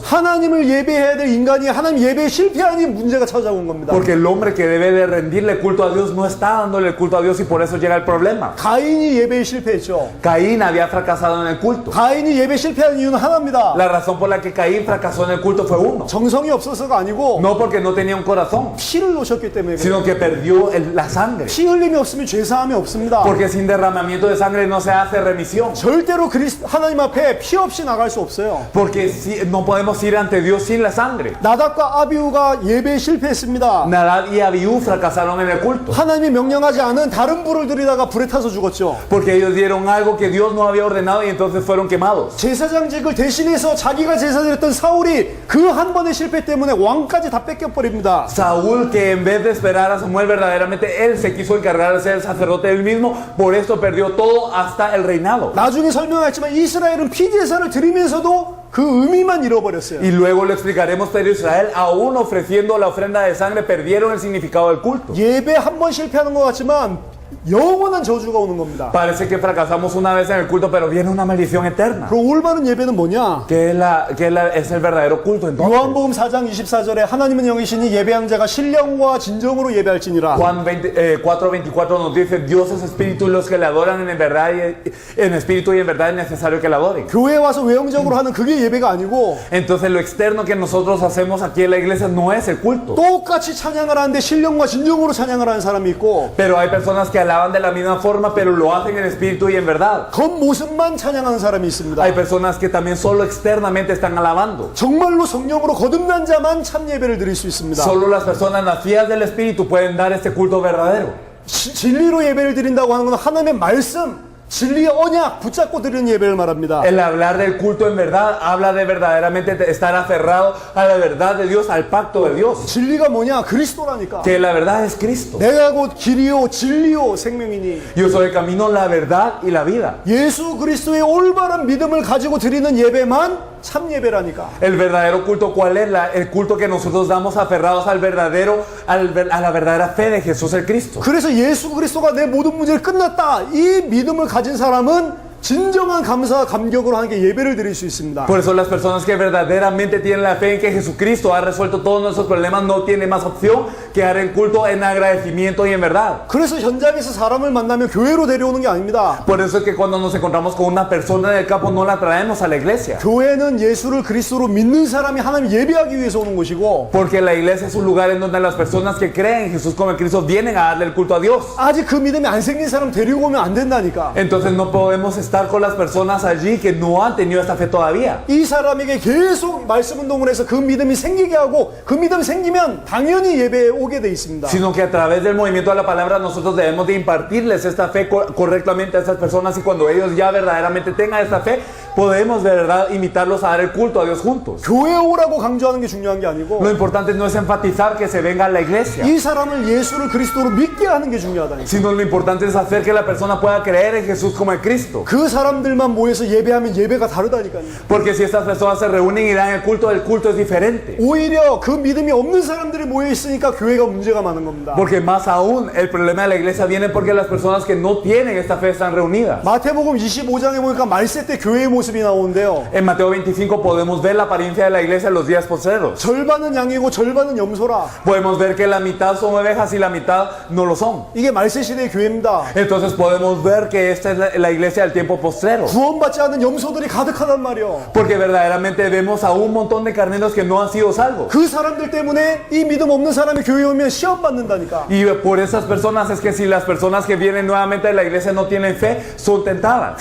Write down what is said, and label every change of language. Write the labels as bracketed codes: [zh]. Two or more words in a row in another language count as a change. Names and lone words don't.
[ko] 하나님을 예배해야 될 인간이 하나님 예배에 실패하니 문제가 찾아온 겁니다. [es] Porque el hombre que debe de rendirle culto a Dios no está dándole el culto a Dios, y por eso llega el problema. [ko] 가인이 예배에 실패했죠. [es] Caín había fracasado en el culto. [ko] 가인이 예배에 실패한 이유는 하나입니다. [es] La razón por la que Caín fracasó en el culto fue uno. [ko] 정성이 없어서가 아니고 [es] No porque no tenía un corazón, [ko] 피를 놓으셨기 때문에 그래요. [es] sino que perdió la sangre. [ko] 피 흘림이 없으면 죄사함이 없습니다. [es] Porque sin derramamiento de sangre no se hace remisión. [ko] 절대로 하나님 앞에 피 없이 나갈 수 없어요. [es] Porque no podemos ir ante Dios sin la sangre. [ko] 나답과 아비후가 예배에 실패했습니다. [es] Nadab y Abiú fracasaron en el culto. [ko] 하나님이 명령하지 않은 다른 불을 들이다가 불에 타서 죽었죠. [es] Porque ellos dieron algo que Dios no había ordenado y entonces fueron quemados. [ko] 제사장직을 대신해서 자기가 제사드렸던 사울이 그 한 번의 실패 때문에 왕까지 다 뺏겨버립니다. [es] Saúl, que en vez de esperar a Samuel, verdaderamente él se quiso encargar de ser el sacerdote él mismo, por esto perdió todo hasta el reinado. [ko] 나중에 설명했지만 이스라엘은 피제사를 드리면서도 그 의미만 잃어버렸어요. [es] Y luego lo explicaremos, pero Israel, aún ofreciendo la ofrenda de sangre, perdieron el significado del culto. [ko] 예배 한 번 실패하는 것 같지만 영원한 저주가 오는 겁니다. [es] Parece que fracasamos una vez en el culto, pero viene una maldición eterna. [ko] 그럼 올바른 예배는 뭐냐? [es] Es el verdadero culto entonces. [ko] 요한복음 4장 24절에 하나님은 영이시니 예배하는 자가 신령과 진정으로 예배할지니라. [es] Juan 4:24 nos dice, Dios es espíritu y los que le adoran en verdad en espíritu y en verdad es necesario que le adoren. [ko] 교회에 와서 외형적으로 하는 그게 예배가 아니고 [es] Entonces lo externo que nosotros hacemos aquí en la iglesia no es el culto. [ko] 똑같이 찬양을 하는데 신령과 진정으로 찬양을 하는 사람이 있고 [es] Pero hay personas que alaban de la misma forma, pero lo hacen en espíritu y en verdad. [ko] 겉모습만 찬양하는 사람이 있습니다. [es] Hay personas que también solo externamente están alabando. [ko] 정말로 성령으로 거듭난 자만 참 예배를 드릴 수 있습니다. [es] Solo las personas nacidas del espíritu pueden dar este culto verdadero. [ko] 진리로 예배를 드린다고 하는 건 하나님의 말씀, 진리의 언약 붙잡고 드리는 예배를 말합니다. [es] El hablar del culto en verdad habla de verdaderamente estar aferrado a la verdad de Dios, al pacto de Dios. [ko] 진리가 뭐냐? 그리스도라니까. [es] Que la verdad es Cristo. [ko] 내가 곧 길이요 진리요 생명이니. [es] Yo soy el camino, la verdad y la vida. [ko] 예수 그리스도의 올바른 믿음을 가지고 드리는 예배만 참 예배라니까. [es] El verdadero culto, ¿cuál es? El culto que nosotros damos aferrados al verdadero, a la verdadera fe de Jesús el Cristo. [ko] 그래서 예수 그리스도가 내 모든 문제를 끝났다. 이 믿음을 가진 사람은 진정한 감사와 감격으로 하는 게 예배를 드릴 수 있습니다. [es] Por eso las personas que verdaderamente tienen la fe en que Jesucristo ha resuelto todos nuestros problemas no tienen más opción que dar el culto en agradecimiento y en verdad. [ko] 그래서 현장에서 사람을 만나면 교회로 데려오는 게 아닙니다. [es] Por eso es que cuando nos encontramos con una persona en el campo no la traemos a la iglesia. [ko] 교회는 예수를 그리스도로 믿는 사람이 하나님 예배하기 위해서 오는 곳이고 [es] Porque la iglesia es un lugar en donde las personas que creen en Jesús como el Cristo vienen a darle el culto a Dios. [ko] 아직 그 믿음이 안 생긴 사람 데리고 오면 안 된다니까. [es] Entonces no podemos estar con las personas allí que no han tenido esta fe todavía. [ko] 이 사람에게 계속 말씀 운동을 해서 그 믿음이 생기게 하고 그 믿음 생기면 당연히 예배에 오게 돼 있습니다. [es] Sino que a través del movimiento de la palabra nosotros debemos de impartirles esta fe correctamente a estas personas y cuando ellos ya verdaderamente tengan esta fe podemos de verdad invitarlos a dar el culto a Dios juntos. [ko] 교회에 오라고 강조하는 게 중요한 게 아니고 [es] Lo importante no es enfatizar que se venga a la iglesia, [ko] 이 사람을 예수를 그리스도로 믿게 하는 게 중요하다니까. [es] sino lo importante es hacer que la persona pueda creer en Jesús como el Cristo. [ko] 그 사람들만 모여서 예배하면 예배가 다르다니까요. [es] Porque si estas personas se reúnen y dan el culto es diferente. [ko] 오히려 그 믿음이 없는 사람들이 모여 있으니까 교회가 문제가 많은 겁니다. [es] Porque más aún el problema de la iglesia viene porque las personas que no tienen esta fe están reunidas. [ko] 마태복음 25장에 보니까 말세 때 교회의 모습이 나오는데요. [es] En Mateo 25 podemos ver la apariencia de la iglesia en los días postreros. [ko] 절반은 양이고 절반은 염소라. [es] Podemos ver que la mitad son ovejas y la mitad no lo son. [ko] 이게 말세 시대의 교회입니다. [es] Entonces podemos ver que esta es la iglesia del tiempo postrero. [ko] 구원받지 않은 염소들이 가득하단 말이요. [es] Porque verdaderamente vemos a un montón de carneros que no han sido salvos. [ko] 그 사람들 때문에 이 믿음 없는 사람이 교회에 오면 시험 받는다니까. [es] Y por esas personas es que si las personas que vienen nuevamente a la iglesia no tienen fe, son tentadas.